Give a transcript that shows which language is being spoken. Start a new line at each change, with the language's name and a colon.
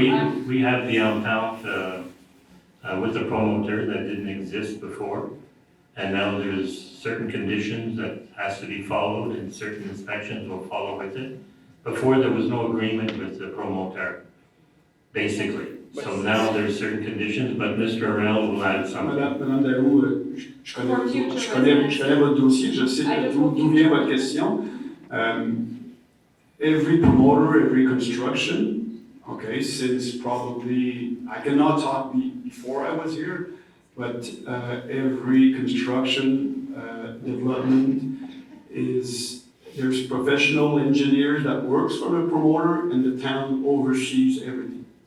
English: yeah, we have the entente with the promoter that didn't exist before. And now there's certain conditions that has to be followed and certain inspections will follow with it. Before, there was no agreement with the promoter, basically. So now there's certain conditions, but Mr. Arell will add something.
French: Madame Daou, je connais votre dossier, je sais d'où vient votre question.
English: Every promoter, every construction, okay, since probably, I cannot talk before I was here, but every construction development there's professional engineers that works for the promoter and the town oversees everything.